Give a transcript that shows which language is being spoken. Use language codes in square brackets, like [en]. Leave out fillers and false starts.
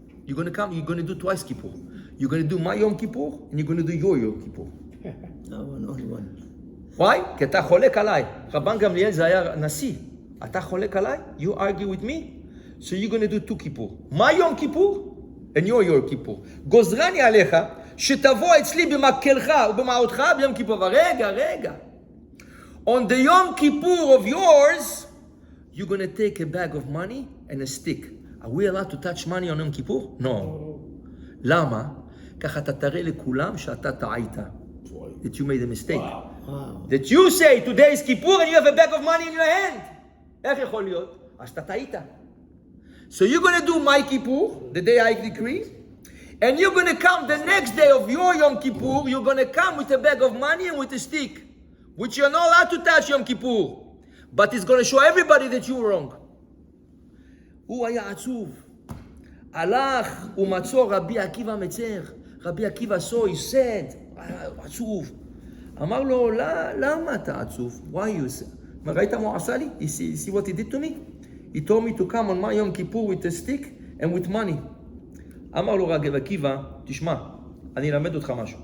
[en] You're gonna do twice Kippur. You're gonna do my Yom Kippur, and you're gonna do your Yom Kippur. No one, only one. Why? [he] כי אתה חולק עליי. רבן גמליאל זה היה נשיא. אתה חולק עליי? [en] You argue with me? So you're going to do two Kippur. My Yom Kippur and your Yom Kippur. [he] גוזרני עליך שתבוא אצלי במקלך ובמעותך ביום כיפור. רגע. [en] On the Yom Kippur of yours, you're going to take a bag of money and a stick. Are we allowed to touch money on Yom Kippur? No. [he] למה? ככה אתה תראה לכולם שאתה טעית. [en] That you made a mistake. Wow. That you say today is Kippur and you have a bag of money in your hand. [he] איך יכול להיות? אז אתה טעית. [en] So you're going to do my Kippur, the day I decree, and you're going to come the next day of your Yom Kippur, you're going to come with a bag of money and with a stick, which you're not allowed to touch Yom Kippur. But it's going to show everybody that you were wrong. [he] הוא היה עצוב. הלך ומצוא רבי עקיבא מצר. רבי עקיבא [en] saw, he said, [he] עצוב. אמר לו, למה אתה עצוב? [en] Why you say? [he] ראית מה הוא עשה לי? [en] You see what he did to me? He told me to come on my Yom Kippur with a stick and with money. [he] אמר לו רבי עקיבא, תשמע, אני אלמד אותך משהו.